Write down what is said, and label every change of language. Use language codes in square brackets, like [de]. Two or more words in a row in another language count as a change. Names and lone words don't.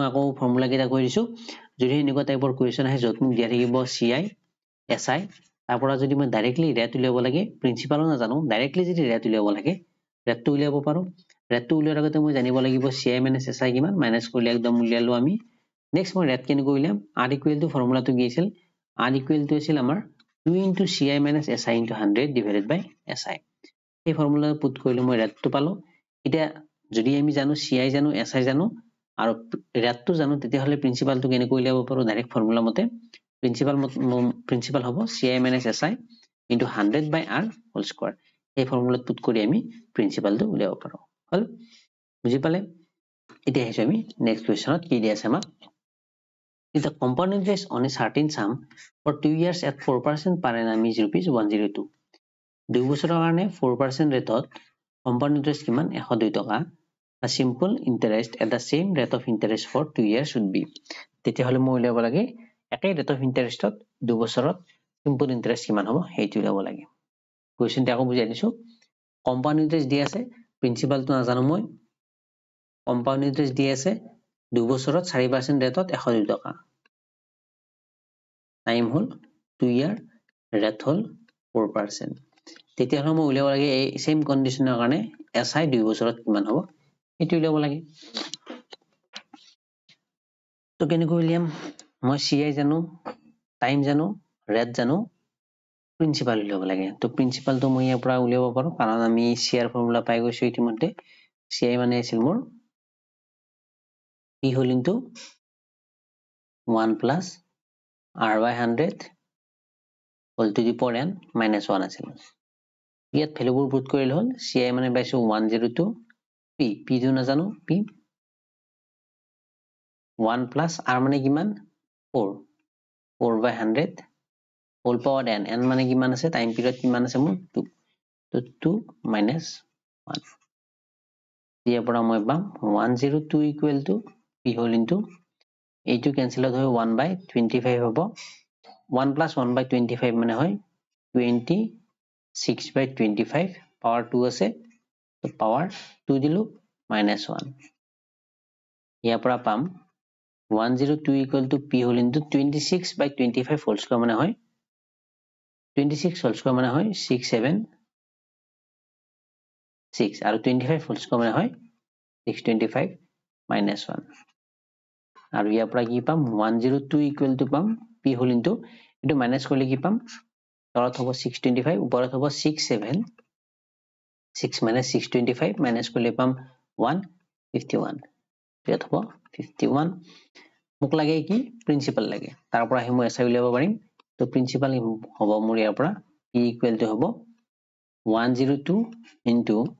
[as] আকৌ ফৰ্মুলা কেইটা কৈ দিছো যদি এনেকুৱা টাইপৰ কোৱেশ্চন আহে যত মোক দিয়া থাকিব CI SI তাৰ পৰা যদি মই [en] directly rate [as] উলিয়াব লাগে প্ৰিন্সিপালো নাজানো ডাইৰেক্টলি যদি ৰেট উলিয়াব লাগে ৰেটটো উলিয়াব পাৰো ৰেটটো উলিয়াৰ আগতে মই জানিব লাগিব [en] CI minus SI [as] কিমান মাইনাস কৰিলে একদম উলিয়ালো আমি নেক্সট মই ৰেট কেনেকৈ উলিয়াম [en] R equal to [as] ফৰ্মুলাটো কি আছিল [en] R equal to [as] আছিল আমাৰ [en] 2 into CI minus SI into 100 divided by SI [as] এই [en] formula put [as] কৰিলে মই ৰেটটো পালো এতিয়া যদি আমি জানো CI জানো SI জানো আৰু ৰেটটো জানো তেতিয়াহলে প্ৰিন্সিপালটো কেনেকৈ উলিয়াব পাৰো [en] direct formula [as] মতে প্ৰিন্সিপাল হ'ব [en] CI minus SI into 100 by R whole square [as] এই ফৰ্মুলাত পুট কৰি আমি প্ৰিন্সিপালটো উলিয়াব পাৰো হল বুজি পালে এতিয়া আহিছো আমি নেক্সট কোৱেশ্চনত কি দি আছে আমাক [en] If the compound interest on a certain sum for 2 years at 4% per annum is rupees 102 [as] 2 বছৰৰ কাৰণে 4% ৰেটত [en] compound interest [as] কিমান 102 টকা [en] a simple interest at the same rate of interest for 2 years should be [as] তেতিয়াহলে মই উলিয়াব লাগে একেই [en] rate of interest [as] 2 বছৰত [en] simple interest [as] কিমান হ'ব সেইটো উলিয়াব লাগে কোৱেশ্চনটো আকৌ বুজাই দিছো [en] compound interest [as] দি আছে প্ৰিন্সিপালটো নাজানো মই [en] compound interest [as] দি আছে 2 বছৰত 4% ৰেটত 102 টকা টাইম হল 2 ইয়াৰ ৰেট হল 4% তেতিয়াহলে মই উলিয়াব লাগে এই [en] same condition [as] কাৰণে SI 2 বছৰত কিমান হ'ব এটো উলিয়াব লাগে তো কেনেকৈ উলিয়াম মই CI জানো টাইম জানো ৰেট জানো প্ৰিন্সিপাল উলিয়াব লাগে তো প্ৰিন্সিপালটো মই ইয়াৰ পৰা উলিয়াব পাৰো কাৰণ আমি CI ফৰ্মুলা পাই গৈছো ইতিমধ্যে CI মানে আছিল মোৰ [en] P whole into 1 plus R by 100 whole to the power n minus 1 [as] আছিল ইয়াত ভ্যালুবোৰ পুট কৰিলে হল CI মানে পাইছো 102 P টো নাজানো P [en] 1 plus R [as] মানে কিমান [en] 4 by 100 whole power n [as] মানে কিমান আছে টাইম পিৰিয়ড কিমান আছে মোৰ 2 তো [en] 2 minus 1 [as] ইয়াৰ পৰা মই পাম [en] 102 equal to P p whole into [as] এইটো কেনসেলত হয় 1/25 হ'ব [en] 1 plus 1/25 [as] মানে হয় [en] 26/25 power 2 [as] আছে তো power 2 দিলো minus 1 ইয়াৰ পৰা পাম [en] 102 equal to p whole into 26/25 whole square [as] মানে হয় [en] 26 whole square [as] মানে হয় 676 আৰু [en] 25 whole square [as] মানে হয় 625 minus 1 আৰু ইয়াৰ পৰা কি পাম 102 [en] equal to [as] পাম [en] p whole into [as] এটো minus কৰিলে কি পাম তলত হ'ব 625 ওপৰত হ'ব 67 6 minus 625 minus কৰিলে পাম 151 ইয়াত হ'ব 51 মোক লাগে কি প্ৰিন্সিপাল লাগে তাৰ পৰা হে মই এছাই উলিয়াব পাৰিম তো প্ৰিন্সিপাল হ'ব মোৰ ইয়াৰ পৰা [en] p equal to [as] হ'ব 102 into